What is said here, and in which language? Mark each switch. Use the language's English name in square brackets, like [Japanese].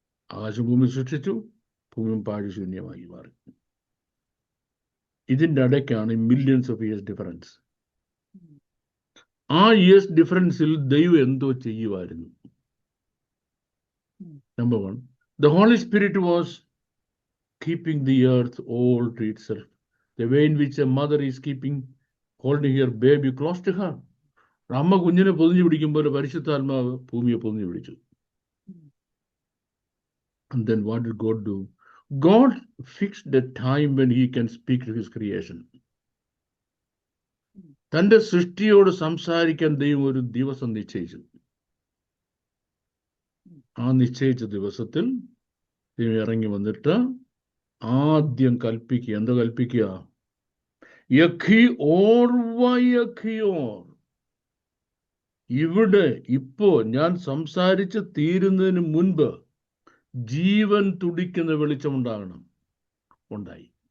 [Malayalam] ആകാശഭൂമി സൃഷ്ടിച്ചു, ഭൂമിയും പാഴ്ശൂന്യമായി മാറി. ഇതിൻ്റെ ഇടയ്ക്കാണ് മില്യൺസ് ഓഫ് ഇയേഴ്സ് ഡിഫറൻസ്. ആ ഇയേഴ്സ് ഡിഫറൻസിൽ ദൈവം എന്തോ ചെയ്യുമായിരുന്നു. [English] Number 1, the Holy Spirit was keeping the earth all to itself, the way in which a mother is holding her baby close to her. [Malayalam] അമ്മ കുഞ്ഞിനെ പൊതിഞ്ഞു പിടിക്കുമ്പോൾ പരിശുദ്ധാത്മാവ് ഭൂമിയെ പൊതിഞ്ഞു പിടിച്ചു. [English] And then what did God do? God fixed the time when he can speak to his creation. [Malayalam] തൻ്റെ സൃഷ്ടിയോട് സംസാരിക്കാൻ ദൈവം ഒരു ദിവസം നിശ്ചയിച്ചു. ആ നിശ്ചയിച്ച ദിവസത്തിൽ ദൈവം ഇറങ്ങി വന്നിട്ട് ആദ്യം കൽപ്പിക്കുക. എന്താ കൽപ്പിക്കുക? [Hebrew] യഖി ഓർ വയഖിയോർ. [Malayalam] ഇവിടെ ഇപ്പോ ഞാൻ സംസാരിച്ച് തീരുന്നതിന് മുൻപ് ജീവൻ തുടിക്കുന്ന വെളിച്ചമുണ്ടാകണം. ഉണ്ടായി.